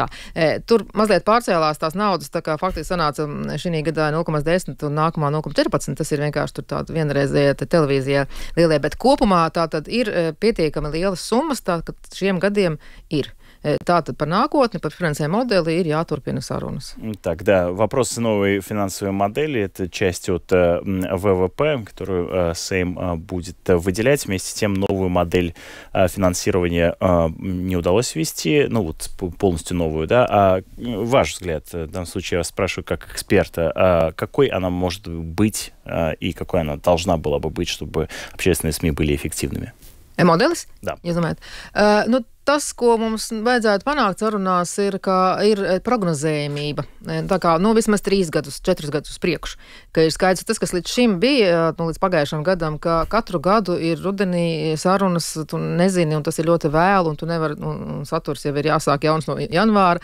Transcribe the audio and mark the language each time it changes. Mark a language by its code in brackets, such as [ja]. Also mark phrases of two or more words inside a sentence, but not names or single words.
[lv] Tur mazliet pārcēlās tās naudas, tā kā faktiski sanāca šī gadā 0,10 un nākamā 0,14. Tas ir vienkārši tur tāda vienreizēja televīzijā lielie, bet kopumā tā tad ir pietiekami lielas summas, tā ka šiem gadiem ir. Tātad par nākotni, par [ru] финансовой модели [lv] ir jāturpina sarunas. [ru] Так, да, вопрос новой финансовой модели – это часть от ВВП, которую Сейм будет выделять. Вместе с тем новую модель финансирования не удалось ввести, ну вот полностью новую, да. А ваш взгляд, в данном случае я вас спрашиваю как эксперта, какой она может быть и какой она должна была бы быть, чтобы общественные СМИ были эффективными? [lv] Modelis? Jā. Jūs domājat? Tas, ko mums vajadzētu panākt sarunās, ir prognozējumība. Tā kā, vismaz 3 gadus, 4 gadus uz priekšu. Ka ir skaidrs tas, kas līdz šim bija, līdz pagājušam gadam, ka katru gadu ir rudenī sarunas, tu nezini, un tas ir ļoti vēlu, un tu nevari, saturs jau ir jāsāk jauns no janvāra.